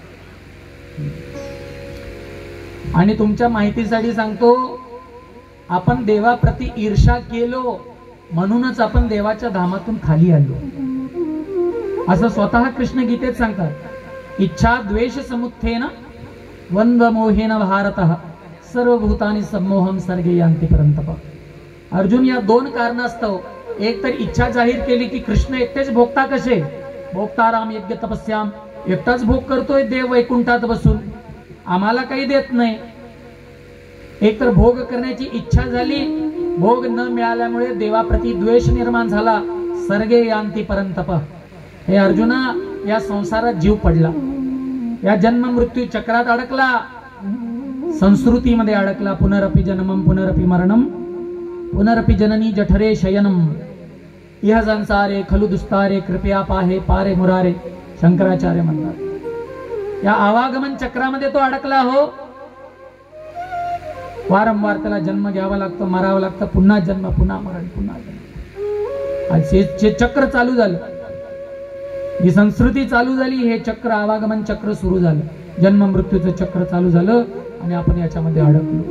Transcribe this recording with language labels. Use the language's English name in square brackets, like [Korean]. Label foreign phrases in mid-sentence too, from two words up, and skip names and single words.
[Marathi] आणि तुमच्या माहितीसाठी सांगतो, आपण देवाप्रती ईर्ष्या केलो म्हणूनच आपण देवाच्या धामातून खाली आलो, असं स्वतः कृष्ण गीतेत सांगतात। [Sanskrit] इच्छा द्वेष समुत्थेन वंद मोहेन भारतः सर्वभूतानि सम्मोहम सर्गे यान्ति परंतप। [Marathi] अर्जुन, या दोन कारणास्तव, एक तर इच्छा जाहीर केली की कृष्ण एकटेच भोगता कसे, [Sanskrit] भोगताराम यज्ञ तपस्याम, [Marathi] एकटाच भोग करतोय देव वैकुंठात बसून, आम्हाला काही देत नाही, एकतर भोग करण्याची इच्छा झाली, भोग न मिळाल्यामुळे देवाप्रती द्वेष निर्माण झाला, [Sanskrit] सर्गे यांती परंतप। [Marathi] हे अर्जुना, या संसारात जीव पडला, या जन्म मृत्यू चक्रात अडकला, संस्कृतीमध्ये अडकला। [Sanskrit] पुनरपि जन्मम पुनरपि मरणम पुनरपि जननी जठरे शयनम इह संसारे खलु दुस्तारे कृपया पाहे पारे मुरारे, [Marathi] शंकराचार्य म्हणतात। या आवागमन चक्रामध्ये तो अडकला हो। वारंवार त्याला जन्म घ्यावा लागतो, मरावं लागतं, पुन्हा जन्म, पुन्हा मरण, पुन्हा जन्म। हे चक्र चालू झालं, ही संस्कृती चालू झाली, हे चक्र आवागमन चक्र सुरू झालं, जन्म मृत्यूचं चक्र चालू झालं आणि आपण याच्यामध्ये अडकलो।